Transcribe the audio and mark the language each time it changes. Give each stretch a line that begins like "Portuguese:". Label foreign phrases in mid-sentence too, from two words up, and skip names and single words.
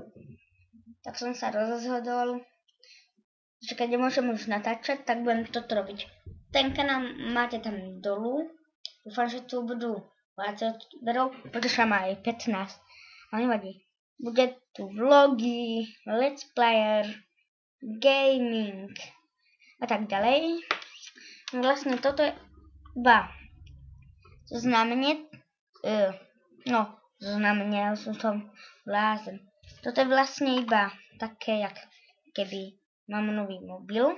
Slovak: Tak som sa rozhodol, že keď nemôžem už natáčať, tak budem toto robiť. Ten kanál máte tam dolu. Dúfam, že tu budú viacej odberov, pretože má aj 15. Ale nevadí. Bude tu vlogy,
English: let's player, gaming
Slovak: a tak ďalej. Vlastne toto je iba znamenie, ja som blázen. Toto je vlastne iba také, jak keby mám nový mobil.